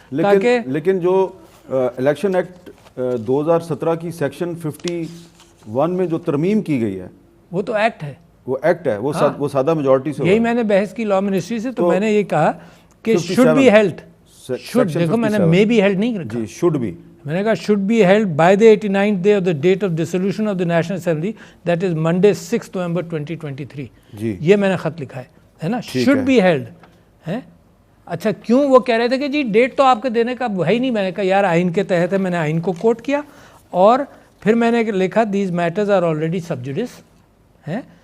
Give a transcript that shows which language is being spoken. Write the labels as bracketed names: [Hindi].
[Urdu] لیکن جو election act 2017 کی سیکشن 51 میں جو ترمیم کی گئی ہے, وہ تو ایکٹ ہے, وہ ایکٹ ہے, وہ سادہ میجورٹی سے. یہی میں نے بحث کی لاء منسٹری سے, تو میں نے یہ کہا کہ [English] should be held, [Urdu] دیکھو میں نے [English] may be held [Urdu] نہیں رکھا, [English] should be, [Urdu] میں نے کہا [English] should be held by the 89th day of the date of dissolution of the National Assembly, that is Monday 6 November 2023. [Urdu] یہ میں نے خط لکھا ہے نا, [English] should be held [Urdu] ہے. اچھا, کیوں وہ کہہ رہے تھے کہ جی ڈیٹ تو آپ کے دینے کا ہے ہی نہیں. میں نے کہا یار آئین کے تحت ہے, میں نے آئین کو کوٹ کیا, اور پھر میں نے لکھا [English] these matters are already sub judice [Urdu] ہے.